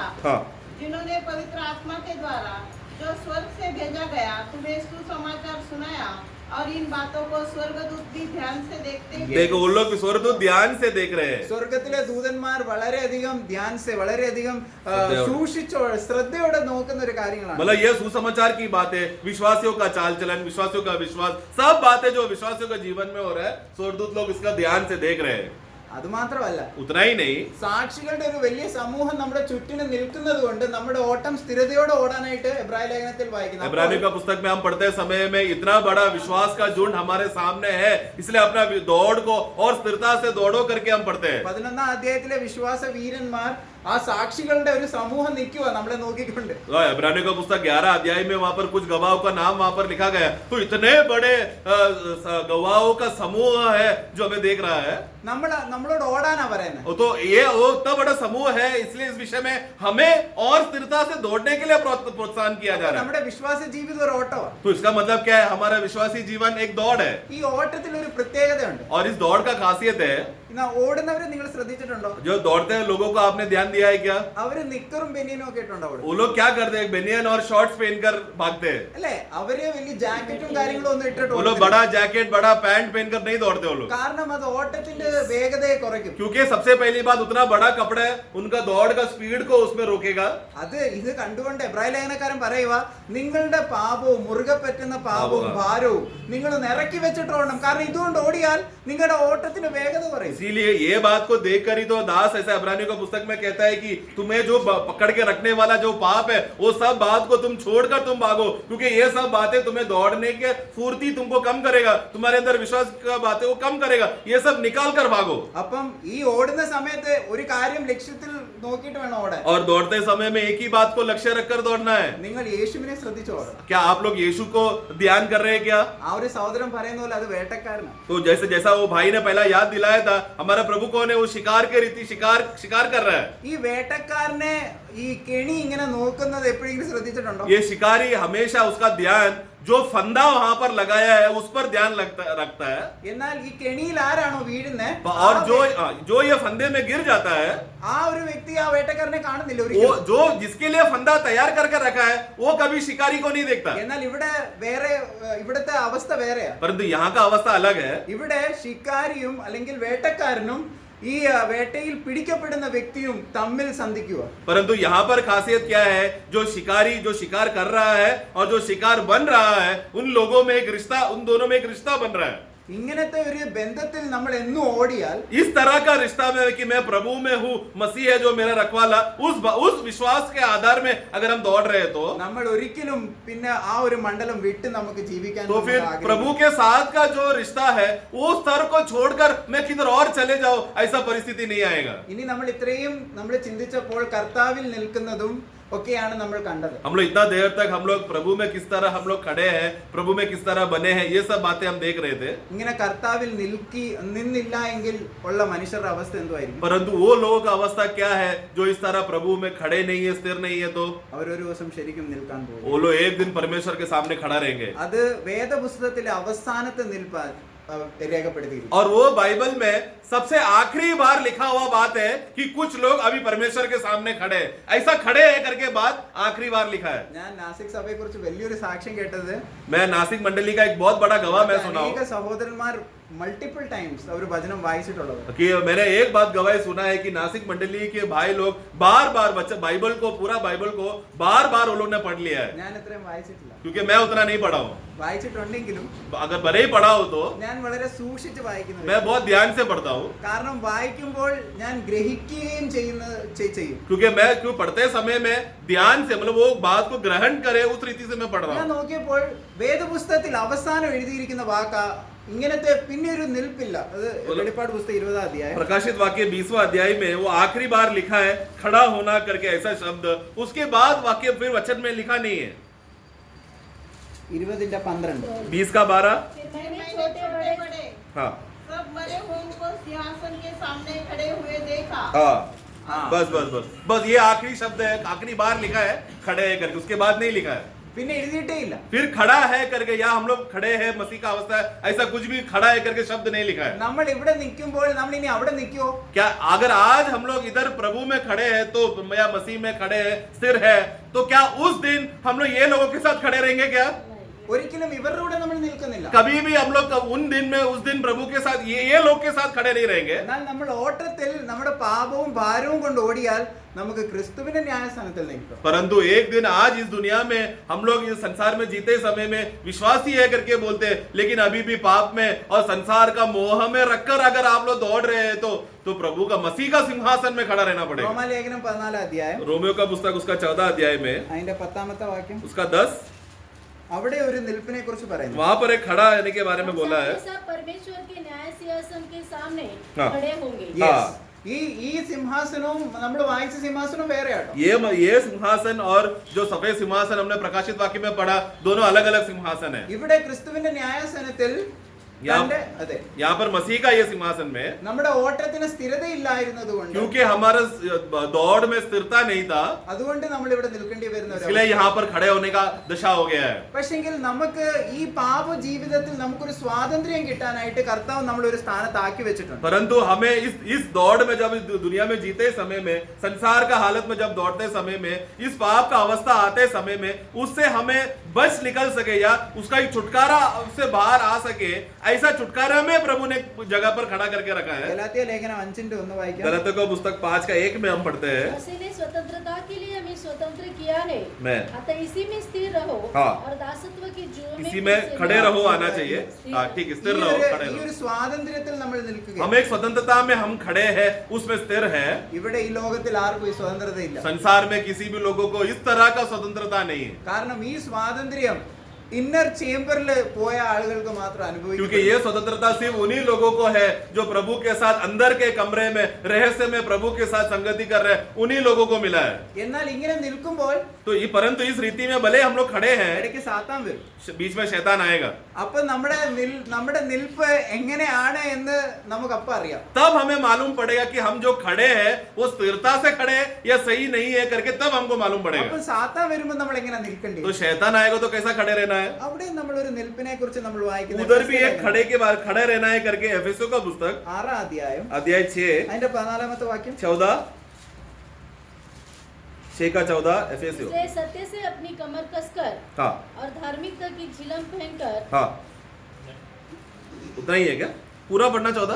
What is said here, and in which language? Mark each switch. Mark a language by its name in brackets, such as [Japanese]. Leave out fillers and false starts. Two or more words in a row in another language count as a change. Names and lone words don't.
[Hindi] हाँ. जिन्होंने पवित्र आत्मा के द्वारा जो स्वर्ग से भेजा गया तुम्हें सुसमाचार सुनाया. और इन बातों को स्वर्गदूत भी ध्यान से देखते हुए देखो उन लोग भी स्वर्गदूत ध्यान से देख रहे हैं. [Malayalam] സ്വർഗത്തിലെ ദൂതന്മാർ വളരെയധികം ധ്യാൻസെ, വളരെയധികം ശ്രദ്ധയോടെ. ശ്രദ്ധയോടെ നോക്കുന്ന ഒരു കാര്യങ്ങളാണ്. [Hindi] मतलब ये सुसमाचार की बात है, विश्वासियों का चाल चलन, विश्वासियों का विश्वास, सब बातें जो विश्वासियों का जीवन में हो रहा है, स्वर्गदूत लोग इसका ध्यान से देख रहे हैं. [Malayalam] അത് മാത്രമല്ല, [Hindi] उतना ही नहीं, [Malayalam] സാക്ഷികളുടെ ഒരു വലിയ സമൂഹം നമ്മുടെ ചുറ്റിനും നിൽക്കുന്നത് കൊണ്ട് നമ്മുടെ ഓട്ടം സ്ഥിരതയോടെ ഓടാനായിട്ട് എബ്രായ ലേഖനത്തിൽ വായിക്കുന്നു. [Hindi] इब्रानियों का पुस्तक में हम पढ़ते समय में इतना बड़ा विश्वास का झुंड हमारे सामने है, इसलिए अपना दौड़ को और स्थिरता से दौड़ो करके हम पढ़ते हैं. [Malayalam] 11ാം അധ്യായത്തിലെ വിശ്വാസ വീരന്മാർ, ആ സാക്ഷികളുടെ ഒരു സമൂഹം നിൽക്കുക നമ്മളെ നോക്കിക്കൊണ്ട്. [Hindi] इब्रानियों का पुस्तक 11 अध्याय में वहां पर कुछ गवाहों का नाम वहां पर लिखा गया, तो इतने बड़े गवाहों का समूह है जो हमें देख रहा है. [Malayalam] നമ്മളോട് ഓടാനാ പറയുന്നത്. [Hindi] तो ये वो इतना बड़ा समूह है, इसलिए इस विषय में हमें और स्थिरता से दौड़ने के लिए प्रोत्साहन किया जा रहा है. [Malayalam] നമ്മുടെ വിശ്വാസ ജീവിതം ഒരു ഓട്ടമാണ്. [Hindi] तो इसका मतलब क्या है? हमारा विश्वासी जीवन एक दौड़ है, [Malayalam] ഈ ഓട്ടത്തിൽ ഒരു പ്രത്യേകതയുണ്ട്. [Hindi] और इस दौड़ का खासियत है, [Malayalam] ഓടുന്നവരെ നിങ്ങൾ ശ്രദ്ധിച്ചിട്ടുണ്ടോ? [Hindi] जो दौड़ते हैं लोगों को आपने ध्यान दिया है क्या? [Malayalam] അവര് നിക്കറും ബനിയനും ഒക്കെ ഇട്ടുണ്ടോ? [Hindi] वो लोग क्या करते हैं? बेनियन और शॉर्ट्स पहनकर भागते हैं. [Malayalam] അല്ലേ? അവര് വലിയ ജാക്കറ്റും കാര്യങ്ങളും ഒന്നും ഇട്ടിട്ട് [Hindi] वो लोग बड़ा जैकेट बड़ा पैंट पहनकर नहीं दौड़ते वो लोग, [Malayalam] കാരണം അത് ഓട്ടത്തിന്റെ വേഗതയെ കുറയ്ക്കും. [Hindi] क्योंकि सबसे पहली बात उतना बड़ा कपड़ा है, उनका दौड़ का स्पीड को उसमें रोकेगा. [Malayalam] ഇത് കണ്ടുകൊണ്ട് എബ്രായ ലേഖനക്കാരൻ പറയുക, നിങ്ങളുടെ പാപവും മുറുകെ പറ്റുന്ന പാപവും ഭാരവും നിങ്ങൾ നിറക്കി വെച്ചിട്ട് ഓടണം. കാരണം ഇതുകൊണ്ട് ഓടിയാൽ നിങ്ങളുടെ ഓട്ടത്തിന് വേഗത കുറയും. [Hindi] इसीलिए ये बात को देखकर ही तो दास ऐसा इब्रानियों का पुस्तक में कहता है कि तुम्हें जो पकड़ के रखने वाला जो पाप है, वो सब बात को तुम छोड़कर तुम भागो, क्योंकि ये सब बातें तुम्हें दौड़ने के फुर्ती तुमको कम करेगा, तुम्हारे अंदर विश्वास का बातें वो कम करेगा. ये सब निकाल कर भागो. [Malayalam] അപ്പം ഈ ഓടുന്ന സമയത്ത് ഒരു കാര്യം ലക്ഷ്യത്തിൽ നോക്കിയിട്ട് വേണം ഓടാൻ. [Hindi] और दौड़ते समय में एक ही बात को लक्ष्य रखकर दौड़ना है. [Malayalam] നിങ്ങൾ യേശുവിനെ ശ്രദ്ധിച്ചു ഓടണം. [Hindi] क्या आप लोग यीशु को ध्यान कर रहे हैं क्या? [Malayalam] ആ ഒരു സഹോദരൻ പറയുന്ന പോലെ അത് വേട്ടക്കാരനാണ്. [Hindi] तो जैसा वो भाई ने पहला याद दिलाया था, हमारा प्रभु कौन है? वो शिकार के रीति शिकार कर रहा है. [Malayalam] ഈ വേട്ടക്കാരനെ ഈ കെണി ഇങ്ങനെ നോക്കുന്നത് എപ്പോഴെങ്കിലും ശ്രദ്ധിച്ചിട്ടുണ്ടോ? [Hindi] ये शिकारी हमेशा उसका ध्यान जो फंदा वहां पर लगाया है उस पर ध्यान रखता है। [Malayalam] എന്നാൽ ഈ കെണിയിൽ ആരാണോ വീഴുന്നത് [Hindi] और जो ये फंदे में गिर जाता है, [Malayalam] ആ ഒരു വ്യക്തി ആ വേട്ടക്കാരനെ കാണുന്നില്ല [Hindi] वो [Malayalam] ഒരിക്കലും. [Hindi] जो जिसके लिए फंदा तैयार करके रखा है वो कभी शिकारी को नहीं देखता। [Malayalam] എന്നാൽ ഇവിടെ വേറെ ഇവിടുത്തെ അവസ്ഥ വേറെയാ. [Hindi] परंतु यहाँ का अवस्था अलग है। [Malayalam] ഇവിടെ ശിക്കാരിയും അല്ലെങ്കിൽ വേട്ടക്കാരനും ഈ വേട്ടയിൽ പിടിക്കപ്പെടുന്ന വ്യക്തിയും തമ്മിൽ സന്ധിക്കുക. [Hindi] परंतु यहाँ पर खासियत क्या है, जो शिकारी जो शिकार कर रहा है और जो शिकार बन रहा है, उन लोगों में एक रिश्ता, उन दोनों में एक रिश्ता बन रहा है। [Malayalam] ഇങ്ങനത്തെ ഒരു ബന്ധത്തിൽ നമ്മൾ എന്നും ഓടിയാൽ [Hindi] इस तरह का रिश्ता में कि मैं प्रभु में हूँ, मसीह है जो मेरा रखवाला, उस विश्वास के आधार में अगर हम दौड़ रहे हैं तो [Malayalam] നമ്മൾ ഒരിക്കലും പിന്നെ ആ ഒരു മണ്ഡലം വിട്ട് നമുക്ക് ജീവിക്കാൻ [Hindi] तो [Malayalam] നമുക്ക് [Hindi] फिर [Malayalam] ആഗ്രഹിക്കില്ല. [Hindi] प्रभु के साथ का जो रिश्ता है वो स्तर को छोड़कर मैं किधर और चले जाऊं, ऐसा परिस्थिति नहीं आएगा। [Malayalam] ഇനി നമ്മൾ ഇത്രയും നമ്മൾ ചിന്തിച്ചപ്പോൾ കർത്താവിൽ നിൽക്കുന്നതും ഒക്കെയാണ് നമ്മൾ കണ്ടത്. [Hindi] हम लोग इतना देर तक हम लोग प्रभु में किस तरह हम लोग खड़े हैं, प्रभु में किस तरह बने हैं, ये सब बातें हम देख रहे थे। [Malayalam] ഇങ്ങനെ കർത്താവിൽ നിന്നില്ല എങ്കിൽ ഉള്ള മനുഷ്യരുടെ അവസ്ഥ എന്തുമായിരിക്കും? [Hindi] परंतु वो लोगों का अवस्था क्या है जो इस तरह प्रभु में खड़े नहीं है, स्थिर नहीं है, तो [Malayalam] അവരൊരു ദിവസം ശരിക്കും നിൽക്കാൻ പോകും. [Hindi] वो लोग एक दिन परमेश्वर के सामने खड़ा रहेंगे। [Malayalam] അത് വേദപുസ്തകത്തിലെ അവസാനത്തെ നിൽപ്പാൻ രേഖപ്പെടുത്തിയിരിക്കുന്നു. [Hindi] और वो बाइबल में सबसे आखिरी बार लिखा हुआ बात है कि कुछ लोग अभी परमेश्वर के सामने खड़े हैं, ऐसा खड़े हैं करके बात आखिरी बार लिखा है। [Malayalam] ഞാൻ നാസിക് സഭയെ കുറിച്ച് വലിയൊരു സാക്ഷ്യം കേട്ടത് [Hindi] मैं नासिक मंडली का एक बहुत बड़ा गवाह मैं सुना [Malayalam] അനേക [Hindi] हूं [Malayalam] സഹോദരന്മാർ [English] multiple times [Malayalam] അവർ വചനം വായിച്ചിട്ടുള്ളത്. [Hindi] कि मैंने एक बात गवाही सुना है कि नासिक मंडली के भाई लोग बार बार बाइबल को, पूरा बाइबल को बार बार वो लोग ने पढ़ लिया है, [Malayalam] ഞാൻ ഇത്രയും വായിച്ചിട്ടില്ല. [Hindi] क्योंकि मैं उतना नहीं पढ़ा हूँ। [Malayalam] വായിച്ചിട്ടുണ്ടെങ്കിലും [Hindi] अगर भले ही पढ़ा हो तो [Malayalam] ഞാൻ വളരെ സൂക്ഷിച്ച് വായിക്കുന്നു. [Hindi] मैं बहुत ध्यान से पढ़ता हूँ, [Malayalam] കാരണം വായിക്കുമ്പോൾ ഞാൻ ഗ്രഹിക്കുകയും ചെയ്യും. [Hindi] क्योंकि मैं क्यों पढ़ते समय में ध्यान से, मतलब वो बात को ग्रहण करे उस रीति से मैं पढ़ रहा [Malayalam] ഞാൻ [Hindi] हूँ। [Malayalam] നോക്കിയപ്പോൾ വേദപുസ്തകത്തിൽ അവസാനം എഴുതിയിരിക്കുന്ന വാക്കാ ഇങ്ങനത്തെ പിന്നെ ഒരു നിൽപ്പില്ല. അത് വെളിപ്പാട് പുസ്തകം 20 അധ്യായം [Hindi] प्रकाशित वाक्य 20वां अध्याय में वो आखिरी बार लिखा है खड़ा होना करके ऐसा शब्द, उसके बाद वाक्य फिर वचन में लिखा नहीं है। 20:12 20 का 12, फिर मैंने मैंने छोटे छोटे बड़े बड़े हाँ सब मरे हुओं को सिंहासन के सामने खड़े हुए देखा। हाँ हाँ। बस ये आखिरी शब्द है, आखिरी बार लिखा है खड़े है करके, उसके बाद नहीं लिखा है। [Malayalam] പിന്നെ എഴുതിയിട്ടേ ഇല്ല. [Hindi] फिर खड़ा है करके या हम लोग खड़े हैं मसीह का अवस्था है, ऐसा कुछ भी खड़ा है करके शब्द नहीं लिखा है। [Malayalam] നമ്മൾ ഇവിടെ നിൽക്കുമ്പോൾ നമ്മൾ ഇനി അവിടെ നിൽക്കുമോ? [Hindi] क्या अगर आज हम लोग इधर प्रभु में खड़े हैं तो या मसीह में खड़े हैं, स्थिर है, तो क्या उस दिन हम लोग ये लोगों के साथ खड़े रहेंगे? क्या [Malayalam] ഒരിക്കലും ഇവരുടെ കൂടെ നമ്മൾ നിൽക്കുന്നില്ല. [Hindi] कभी भी हम लोग उन दिन में उस दिन प्रभु के साथ ये लोग के साथ खड़े नहीं रहेंगे। [Malayalam] എന്നാൽ നമ്മൾ ഓട്ടത്തിൽ നമ്മുടെ പാപവും ഭാരവും കൊണ്ട് ഓടിയാൽ നമുക്ക് ക്രിസ്തുവിന്റെ ന്യായസ്ഥാനത്തിൽ നിൽക്കാം. [Hindi] परंतु एक दिन आज इस दुनिया में हम लोग इस संसार में जीते समय में विश्वासी है करके बोलते हैं, लेकिन अभी भी पाप में और संसार का मोह में रखकर अगर आप लोग दौड़ रहे हैं तो प्रभु का मसीह का सिंहासन में खड़ा रहना पड़ेगा। [Malayalam] റോമാലേഖനം 14 അധ്യായം [Hindi] रोमियो का पुस्तक उसका 14 अध्याय में [Malayalam] അതിന്റെ 10ാമത്തെ വാക്യം [Hindi] उसका 10, [Malayalam] അവിടെ ഒരു നിൽപ്പിനെ കുറിച്ച് പറയുന്നു. [Hindi] वहां पर एक खड़ा रहने के बारे में बोला है। सब परमेश्वर के न्याय सिंहासन के सामने हाँ। खड़े होंगे। [English] Yes. [Malayalam] ഈ സിംഹാസനവും നമ്മൾ വായിച്ച സിംഹാസനവും വേറെ ആട്ടോ. [Hindi] ये सिंहासन और जो सफेद सिंहासन हमने प्रकाशित वाक्य में पढ़ा, दोनों अलग अलग सिंहासन है। [Malayalam] ഇവിടെ ക്രിസ്തുവിന്റെ ന്യായസ്ഥാനത്തിൽ അതെ [Hindi] यहाँ पर मसीह का ये सिंहासन में, [Malayalam] നമ്മുടെ ഓട്ടത്തിന് സ്ഥിരതയില്ലായിരുന്നത് കൊണ്ട് [Hindi] क्योंकि हमारे दौड़ में स्थिरता नहीं था, [Malayalam] അതുകൊണ്ട് നമ്മൾ ഇവിടെ നിൽക്കേണ്ടി [Hindi] इसलिए यहाँ पर खड़े होने का दशा हो गया है। [Malayalam] പക്ഷെങ്കിൽ നമുക്ക് ഈ പാപ ജീവിതത്തിൽ നമുക്കൊരു സ്വാതന്ത്ര്യം കിട്ടാനായിട്ട് കർത്താവ് നമ്മൾ ഒരു സ്ഥാനത്താക്കി വെച്ചിട്ടുണ്ട്. [Hindi] परंतु हमें इस दौड़ में, जब इस दुनिया में जीते समय में, संसार का हालत में जब दौड़ते समय में, इस पाप का अवस्था आते समय में, उससे हमें बच निकल सके या उसका एक छुटकारा उससे बाहर आ सके, ऐसा छुटकारा में प्रभु ने जगह पर खड़ा करके रखा है। ഗലാത്യ ലേഖനം 5:1 വായിക്കാം. गलातियों का पुस्तक 5 का 1 में हम पढ़ते हैं, मसीह ने स्वतंत्रता के लिए हमें स्वतंत्र किया है, मैं अतः इसी में स्थिर रहो हाँ। और दासत्व की जुए इसी में खड़े रहो आना चाहिए। हाँ ठीक, स्थिर रहो, खड़े [Malayalam] ഈ [Hindi] रहो। [Malayalam] ഒരു സ്വാതന്ത്ര്യത്തിൽ നമ്മൾ നിൽക്കുക. [Hindi] हम एक स्वतंत्रता में हम खड़े हैं, उसमें स्थिर है। [Malayalam] ഇവിടെ ഈ ലോകത്തിൽ ആർക്കും ഈ സ്വതന്ത്രതയില്ല. [Hindi] संसार में किसी भी लोगों को इस तरह का स्वतंत्रता नहीं है, [Malayalam] കാരണം ഈ സ്വാതന്ത്ര്യം [English] inner chamber [Malayalam] പോയ ആളുകൾക്ക് മാത്രം അനുഭവിക്കും. [Hindi] क्योंकि ये स्वतंत्रता सिर्फ उन्हीं लोगों को है जो प्रभु के साथ अंदर के कमरे में रहस्य में प्रभु के साथ संगति कर रहे हैं, उन्हीं लोगों को मिला है। [Malayalam] എന്നാൽ ഇങ്ങനെ നിൽക്കുമ്പോൾ [Hindi] तो परंतु इस रीति में भले हम लोग खड़े हैं, [Malayalam] ഇടയ്ക്ക് സാത്താൻ വരും. [Hindi] बीच में शैतान आएगा, [Malayalam] അപ്പൊ നമ്മുടെ നിൽപ്പ് എങ്ങനെയാണ് എന്ന് നമുക്ക് അപ്പം അറിയാം. [Hindi] तब हमें मालूम पड़ेगा कि हम जो खड़े हैं वो स्थिरता से खड़े हैं या सही नहीं है करके, तब हमको मालूम [Malayalam] അപ്പൊ [Hindi] पड़ेगा। [Malayalam] സാത്താൻ വരുമ്പോൾ നമ്മൾ എങ്ങനെ നിൽക്കേണ്ടി [Hindi] तो शैतान आएगा तो कैसा खड़े रहना रहा है, [Malayalam] അവിടെ നമ്മൾ ഒരു നിൽപ്പിനെ കുറിച്ച് നമ്മൾ വായിക്കുന്നത് [Hindi] उधर भी एक खड़े के बाद खड़े रहना है करके एफेसों का पुस्तक [Malayalam] 6 अध्याയം [Hindi] अध्याय 6 [Malayalam] അതിന്റെ 14ാമത്തെ വാക്യം [Hindi] 14 6 का 14 एफेसियों। इसलिए सत्य से अपनी कमर कसकर हाँ और धार्मिकता की झिलम पहनकर हाँ उतना ही है क्या? पूरा पढ़ना 14